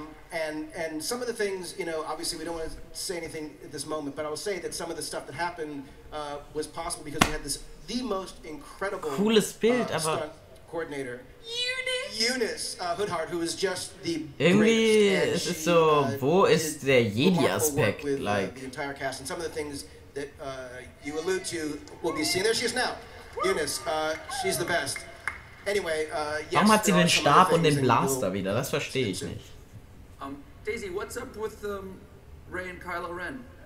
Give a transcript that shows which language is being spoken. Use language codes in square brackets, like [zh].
[en] And some of the things, you know, obviously we don't want to say anything at this moment, but I will say that some of the stuff that happened was possible because we had the most incredible stunt coordinator. Eunice Hoodhart, who is just the [de] irgendwie ist es so, wo ist der Jedi-Aspekt? [en] Like the entire cast, and some of the things that you allude to will be seen. There she is now. Eunice, she's the best. Anyway, yes, [de] warum hat sie den Stab und den Blaster wieder? Das verstehe ich nicht. [en] Daisy, what's up with Rey and Kylo Ren?